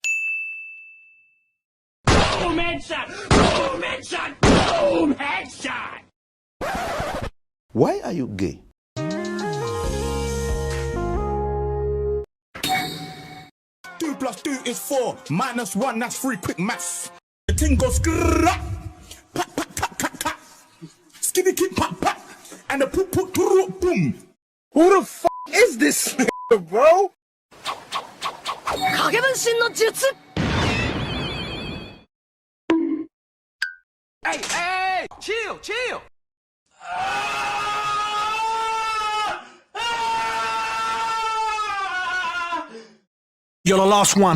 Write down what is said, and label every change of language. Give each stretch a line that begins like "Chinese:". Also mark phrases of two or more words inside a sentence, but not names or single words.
English: Boom headshot! Boom headshot! Boom headshot! Why are you gay? 2 + 2 is 4. -1, that's 3. Quick maths. The thing goes grrrr. Pat, pat, tat, tat, tat. Skitty, kit, pat, pat. and the boom. Who the f is this nigga, bro? Hey, chill. You're the last one.